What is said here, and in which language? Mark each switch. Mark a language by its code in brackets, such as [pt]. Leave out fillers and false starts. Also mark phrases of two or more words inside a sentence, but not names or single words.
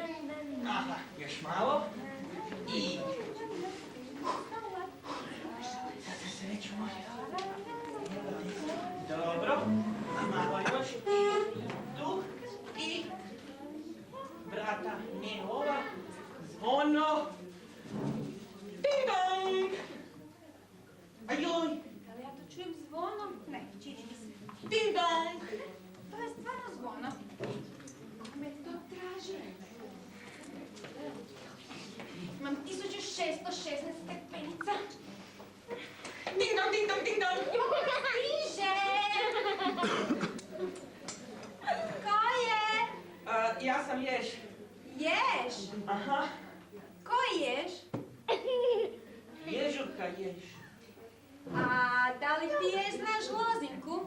[bs] Aha, još malo. I... Sada se već može. Dobro. A malo još. Tu. I... Vrata ne ova. Zvono. Ding dong! Ajoj! Ali ja to čujem zvonom? Ne, čini mi se. Ding dong! To je stvarno zvono. Kako me to traži? Imam 1616 stepenica. Ding dong, ding dong, ding dong! Stiže! Ko je? Ja sam Ješ. Ješ? Aha. Ko ješ? Ježurka Ješ. A da li ti ješ znaš Lozinku?